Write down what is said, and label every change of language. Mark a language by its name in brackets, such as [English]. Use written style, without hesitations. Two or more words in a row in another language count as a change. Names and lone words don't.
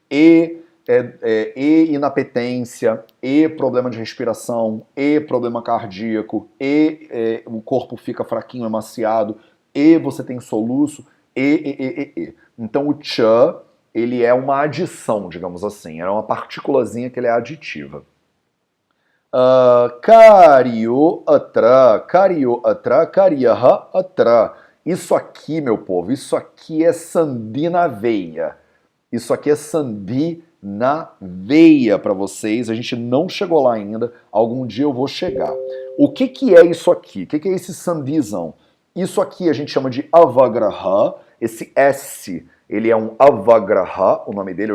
[Portuguese] E inapetência, e problema de respiração, e problema cardíaco, o corpo fica fraquinho, emaciado, e você tem soluço, e. Então o cha, ele é uma adição, digamos assim, é uma partículazinha que ele é aditiva. [Sanskrit] कार्यो अत्र, कार्यः अत्र. [Portuguese] Isso aqui, meu povo, isso aqui é sandhi na veia. Isso aqui é sandhi na veia para vocês. A gente não chegou lá ainda. Algum dia eu vou chegar. O que é isso aqui? O que é esse sandhizão? Isso aqui a gente chama de avagraha. Esse S, ele é um avagraha, o nome dele.